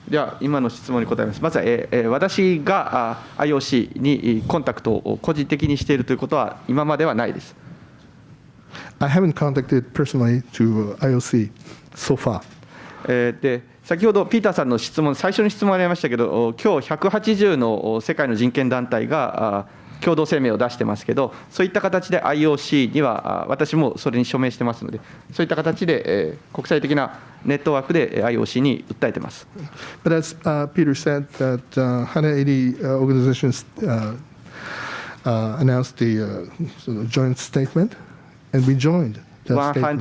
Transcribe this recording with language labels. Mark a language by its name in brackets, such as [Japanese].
[Japanese] では今の質問に答えます。まずは、私がIOC にコンタクトを個人的にしているということは今まではないです。 [English] I haven't contacted personally to IOC so far. [Japanese] で先ほどピーターさんの質問、最初の質問ありましたけど、今日180の世界の人権団体が共同声明を出してますけど、そういった形で IOC には私もそれに署名してますので、そういった形で国際的なネットワークで IOC に訴えてます。 [English] But as Peter said, that 180 organizations announced the sort of joint statement, and we joined that statement.